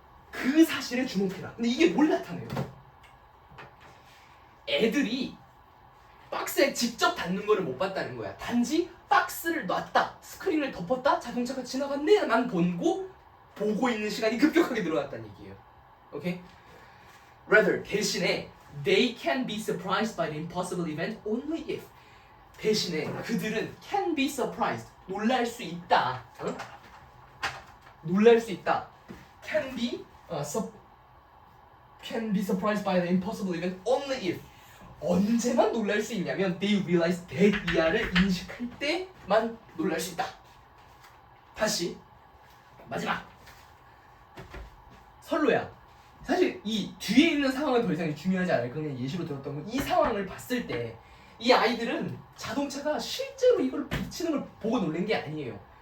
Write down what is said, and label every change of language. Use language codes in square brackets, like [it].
[ko] 그 사실에 주목해라. 근데 이게 뭘 나타내요? 애들이 박스에 직접 닿는 거를 못 봤다는 거야. 단지 박스를 놨다, 스크린을 덮었다, 자동차가 지나갔네만 보고 있는 시간이 급격하게 늘어났다는 얘기예요. 오케이? [en] Rather, [ko] 대신에 [en] they can be surprised by the impossible event only if. [ko] 대신에 그들은 [en] can be surprised, [ko] 놀랄 수 있다. 놀랄 수 있다. [en] Can be surprised by the impossible event only if. [ko] 언제만 놀랄 수 있냐면 [en] they realize that [ko] 이하를 인식할 때만 놀랄 수 있다. 다시 마지막. 설로야. 사실 이 뒤에 있는 상황은 더 이상 중요하지 않아요. 그냥 예시로 들었던 거. 이 상황을 봤을 때 이 아이들은 자동차가 실제로 이걸 비치는 걸 보고 놀란 게 아니에요.